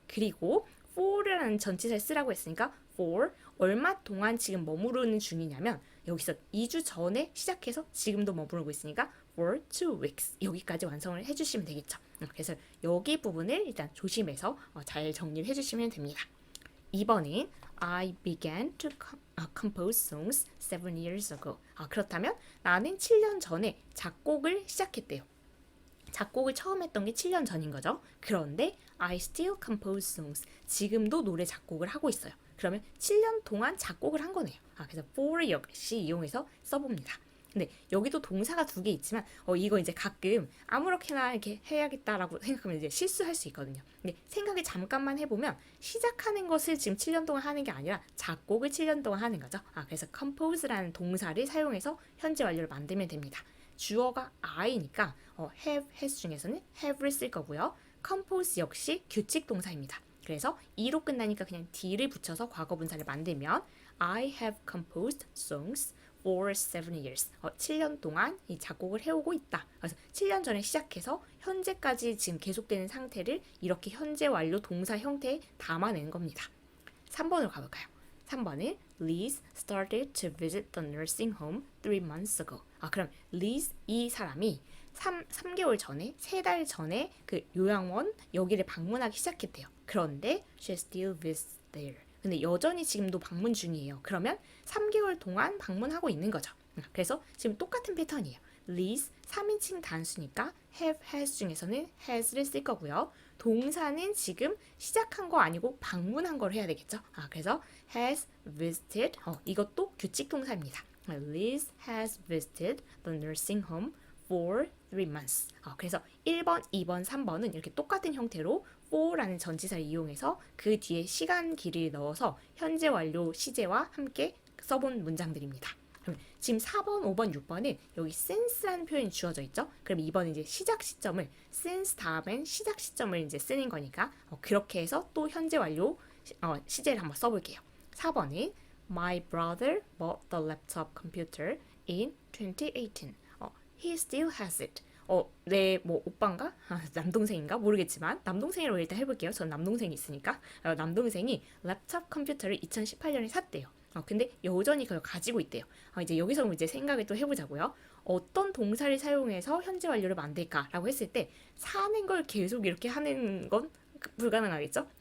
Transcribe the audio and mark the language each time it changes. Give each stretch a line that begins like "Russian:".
Korean: 그리고 for라는 전치사를 쓰라고 했으니까 for 얼마 동안 지금 머무르는 중이냐면 여기서 2주 전에 시작해서 지금도 머무르고 있으니까
English: for 2 weeks.
Korean: 여기까지 완성을 해주시면 되겠죠. 그래서 여기 부분을 일단 조심해서 잘 정리를 해주시면 됩니다. 2번은
English: I began to compose songs 7 years ago.
Korean: 그렇다면 나는 7년 전에 작곡을 시작했대요. 작곡을 처음 했던 게 7년 전인 거죠. 그런데
English: I still compose songs.
Korean: 지금도 노래 작곡을 하고 있어요. 그러면 7년 동안 작곡을 한 거네요. 그래서 for 역시 이용해서 써봅니다. 근데 여기도 동사가 두 개 있지만 이거 이제 가끔 아무렇게나 이렇게 해야겠다라고 생각하면 이제 실수할 수 있거든요. 근데 생각을 잠깐만 해보면 시작하는 것을 지금 7년 동안 하는 게 아니라 작곡을 7년 동안 하는 거죠. 그래서 compose라는 동사를 사용해서 현재 완료를 만들면 됩니다. 주어가 I니까 have, has 중에서는 have를 쓸 거고요. compose 역시 규칙 동사입니다. 그래서 E로 끝나니까 그냥 D를 붙여서 과거 분사를 만들면
English: I have composed songs for 7 years.
Korean: 7년 동안 이 작곡을 해오고 있다. 그래서 7년 전에 시작해서 현재까지 지금 계속되는 상태를 이렇게 현재 완료 동사 형태에 담아내는 겁니다. 3번으로 가볼까요? 3번은
English: Liz started to visit the nursing home 3 months ago.
Korean: 그럼 Liz 이 사람이 3개월 전에 3달 전에 그 요양원 여기를 방문하기 시작했대요. 그런데
English: she still visits there.
Korean: 근데 여전히 지금도 방문 중이에요. 그러면 3개월 동안 방문하고 있는 거죠. 그래서 지금 똑같은 패턴이에요. Liz 3인칭 단수니까 have, has 중에서는 has를 쓸 거고요. 동사는 지금 시작한 거 아니고 방문한 걸 해야 되겠죠. 그래서 has visited 이것도 규칙 동사입니다.
English: Liz has visited the nursing home for 3 months.
Korean: 그래서 1번, 2번, 3번은 이렇게 똑같은 형태로 for라는 전치사를 이용해서 그 뒤에 시간 길이를 넣어서 현재 완료 시제와 함께 써본 문장들입니다. 그럼 지금 4번, 5번, 6번은 여기 since라는 표현이 주어져 있죠. 그럼 2번은 이제 시작 시점을 since 다음엔 시작 시점을 이제 쓰는 거니까 그렇게 해서 또 현재 완료 시제를 한번 써볼게요. 4번은
English: My brother bought the laptop computer in 2018. He still has it.
Korean: 내 뭐 오빠인가? 남동생인가? 모르겠지만 남동생이라고 일단 해볼게요. 전 남동생이 있으니까. 남동생이 랩탑 컴퓨터를 2018년에 샀대요. 근데 여전히 그걸 가지고 있대요. 이제 여기서 이제 생각을 또 해보자고요. 어떤 동사를 사용해서 현재 완료를 만들까라고 했을 때 사는 걸 계속 이렇게 하는 건 불가능하겠죠?